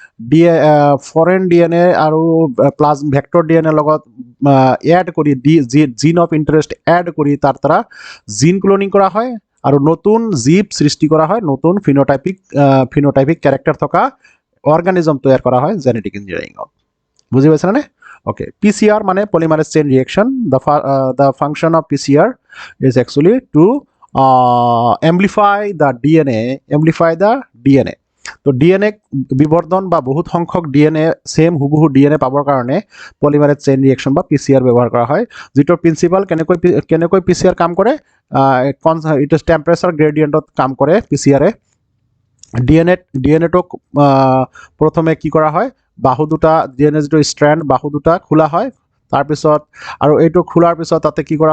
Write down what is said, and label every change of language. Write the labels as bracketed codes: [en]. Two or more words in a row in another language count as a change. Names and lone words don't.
[en] foreign DNA [as] আৰু [en] vector DNA [as] লগত এড কৰি [en] gene of interest add [as] কৰি তাৰ দ্বাৰা [en] gene cloning [as] কৰা হয় আৰু নতুন জীৱ সৃষ্টি কৰা হয় নতুন [en] phenotypic character [as] থকা অৰ্গানিজম তৈয়াৰ কৰা হয় [en] genetic engineering-ত [as] বুজি পাইছানে [en] okay PCR [as] মানে [en] polymerase chain reaction the function of PCR is actually to amplify the [as] ডিএনএ তো ডিএনএ বিবৰ্ধন বা বহুত সংখ্যক ডিএনএ সেম হুবহু ডিএনএ পাবৰ কাৰণে [en] polymerase chain reaction [as] বা পিচিআৰ ব্যৱহাৰ কৰা হয় যিটোৰ প্ৰিন্সিপাল কেনেকৈ পিচিআৰ কাম কৰে [en] it is temperature gradient-ত [as] কাম কৰে পিচিআৰে ডিএনএটোক প্ৰথমে কি কৰা হয় বাহু দুটা ডিএনএ যিটো ষ্ট্ৰেণ্ড বাহু দুটা খোলা হয় তাৰপিছত আৰু এইটো খোলাৰ পিছত তাতে কি কৰা